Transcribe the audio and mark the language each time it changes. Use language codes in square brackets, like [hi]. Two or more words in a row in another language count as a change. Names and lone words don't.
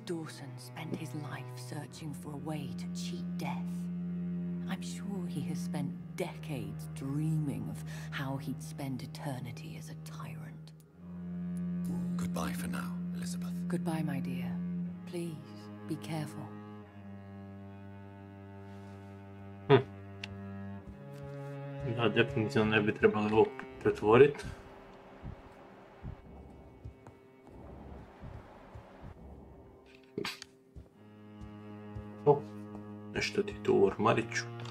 [en] Dawson spent his life searching for a way to cheat death. I'm sure he has spent decades dreaming of how he'd spend eternity as a tyrant. Goodbye for now, Elizabeth. Goodbye, my dear. Please, be careful. [sr] Da, definitivno ne bi trebali ovo pretvoriti. O, nešto ti tu u ormariću.